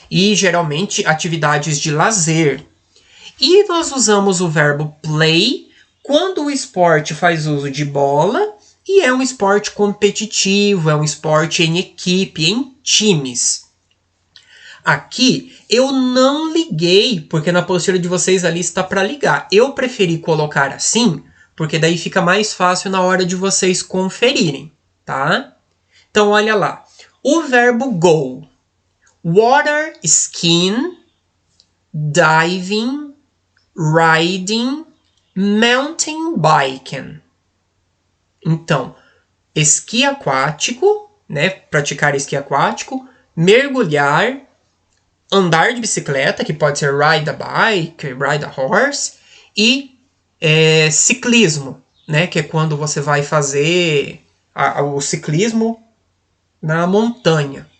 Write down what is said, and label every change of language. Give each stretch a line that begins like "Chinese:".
Portuguese: E geralmente atividades de lazer. E nós usamos o verbo play quando o esporte faz uso de bola e é um esporte competitivo, é um esporte em equipe, em times. Aqui eu não liguei, porque na apostila de vocês ali está para ligar. Eu preferi colocar assim, porque daí fica mais fácil na hora de vocês conferirem, tá? Então olha lá. O verbo go.
English: Water skiing, diving, riding, mountain biking.
Portuguese: Então, esqui aquático, né? Praticar esqui aquático, mergulhar, andar de bicicleta, que pode ser
English: ride a bike, ride a horse,
Portuguese: e ciclismo, né? Que é quando você vai fazer o ciclismo na montanha.